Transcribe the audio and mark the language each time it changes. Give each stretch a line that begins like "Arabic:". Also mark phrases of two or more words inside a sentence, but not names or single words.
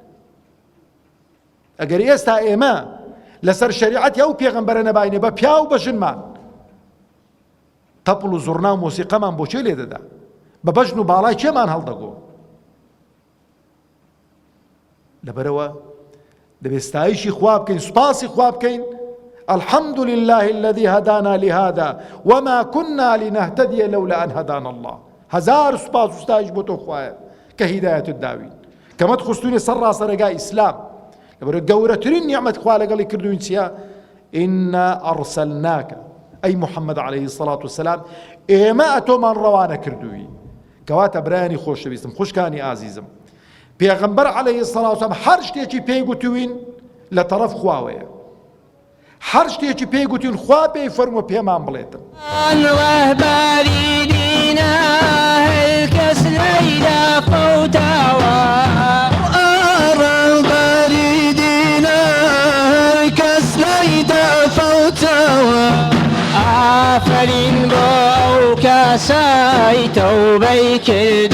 Central Kurdish: ئەگەر ئێستا ئێمە لەسەر شەریعەتی ئەو پێغەمبەرە نەباینێ بە پیا و بە ژنمان تەپڵ و زوڕنا و مۆسیقەمان بۆ چێ لێ دەدا بە بەژن و باڵای چێمان هەڵدەگۆ لەبەرەوە دەبێت ستایشی خوا بکەین سوپاسی خوا بکەین
Arabic: الحمد لله الذي هدانا لهذا وما كنا لنهتدي لولا أن هدانا
Central Kurdish: الله هزار سوپاس و ستایش بۆ تۆ خوایە کە هیدایەتت داوین کەمەت خستوونی سەر ڕاستەرێگای ئیسلام لەبەرەوە گەورەترین نیعمەت خوا لەگەڵی کردوین چییە
Arabic: إنا أرسلناك أي محمد عليه الصلاة والسلام
Central Kurdish: ئێمە ئەتۆمان ڕەوانە کردووی کەواتە برایانی خۆشەویستم خوشکانی ئازیزم پێغەمبەر
Arabic: عليه الصلاة والسلام
Central Kurdish: هەر شتێکی پێی گوتوین لە تەرەف خواوەیە هەر شتێکی پێی گوتین خوا پێی فەرمووە پێمان بڵێتن ئافرین بۆ ئەو کەسای تەوبەی کرد